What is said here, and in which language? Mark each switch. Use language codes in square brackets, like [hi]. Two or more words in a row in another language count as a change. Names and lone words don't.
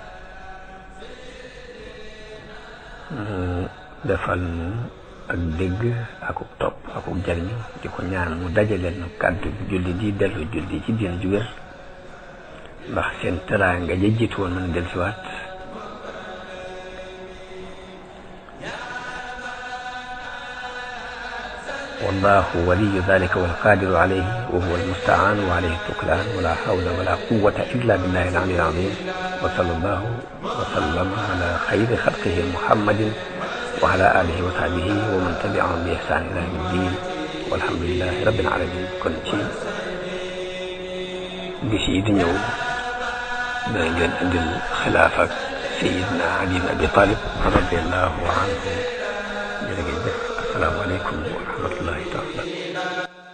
[wo] mu defal nu ak dégg akuk topp akuk jariñu di ko ñaan mu dajaleel nu kàddu julli di dellu julli ci diina ju wér ndax seen teraanga ja jiitu woon mën a dellusiwaat [ar] والله ولي ذلك والقادر عليه وهو المستعان وعليه التكلان ولا حول ولا قوة إلا بالله العلي العظيم وصلى الله وسلم على خير خلقه محمد وعلى آله وصحبه ومن تبعهم بإحسان إلى يوم الدين والحمد لله رب العالمين [wo] kon ci bis yi di ñëw danañ leen indil xilaaf ak Sayyidina Ali ibn Abi Talib [ar] رضي الله عنه [wo] jërëjëf [ar] السلام عليكم ورحمة الله تعالى